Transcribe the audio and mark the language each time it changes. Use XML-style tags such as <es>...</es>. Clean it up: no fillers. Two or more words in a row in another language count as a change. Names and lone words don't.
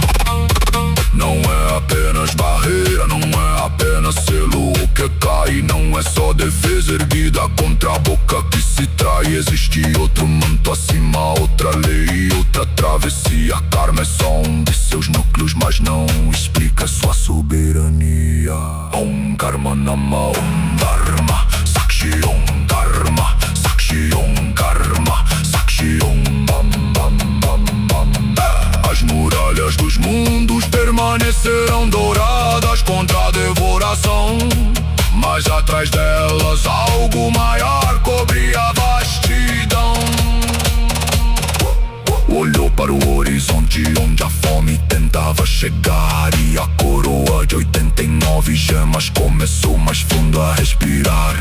<pt>Não é é só defesa erguida contra a boca que se trai. Existe outro manto acima, outra lei, outra travessia. Karma é só um de seus núcleos, mas não explica sua soberania.</pt> <sa>ॐ कर्म नाम ॐ धर्म साक्षी ॐ धर्म साक्षी ॐ कर्म साक्षी ॐ बं बं बं बं.</sa> <pt>As muralhas dos mundos permanecerão douradas contra a devoração, mas atrás delas algo maior cobre a vastidão. Olhou para o horizonte onde a fome tentava chegar, e a coroa de 89 gemas começou mais fundo a respirar.</pt>